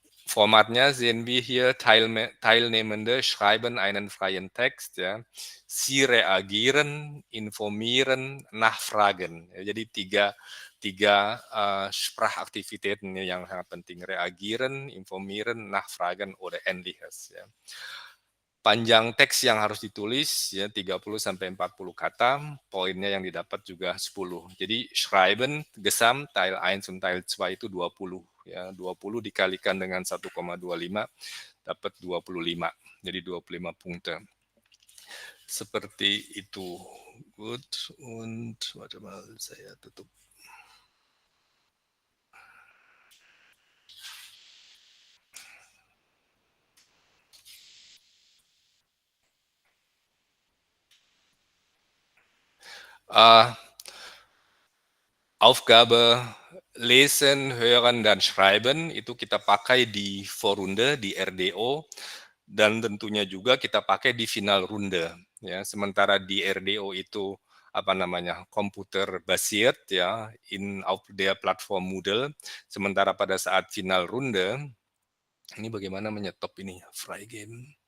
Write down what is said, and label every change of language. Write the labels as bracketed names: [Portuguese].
[German] Formatnya sehen wir hier, Teilnehmende schreiben einen freien Text, ja. Sie reagieren, informieren, nachfragen. [Indonesian] Ya, jadi tiga Sprachaktivitäten yang sangat penting. [German] Reagieren, informieren, nachfragen, oder ähnliches. Ya. [Indonesian] Panjang teks yang harus ditulis ya 30 sampai 40 kata, poinnya yang didapat juga 10. Jadi [German] schreiben Gesam Teil 1 und Teil 2 [Indonesian] itu 20 ya. 20 dikalikan dengan 1,25 dapat 25. Jadi 25 Punkte. Seperti itu. [German] Gut, und warte mal, [Indonesian] saya tutup. Aufgabe lesen, hören, dan schreiben itu kita pakai di Vorrunde, di RDO, dan tentunya juga kita pakai di final runde. Ya, sementara di RDO itu apa namanya komputer basiert ya [German] auf der Plattform Moodle. [Indonesian] Sementara pada saat final runde, ini bagaimana menyetop ini freigeben?